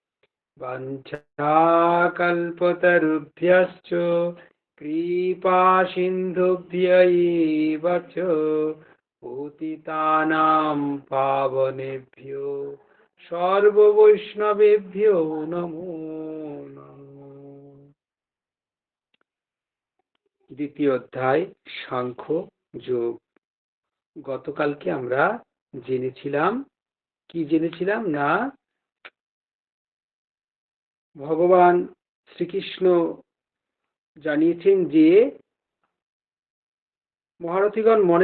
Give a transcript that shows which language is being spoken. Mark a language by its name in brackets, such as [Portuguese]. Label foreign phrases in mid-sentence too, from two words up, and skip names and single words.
[Sanskrit] वञ्चाकल्पतरुभ्यश्च कृपासिन्धुभ्य एव च पतितानां पावनेभ्यो सर्ववैष्णवेभ्यो नमो नमः। [Bangla] দ্বিতীয় অধ্যায় সাংখ্য যোগ। গতকালকে আমরা জেনেছিলাম না ভগবান শ্রীকৃষ্ণ জানিয়েছেন যে মহারথীগণ মনে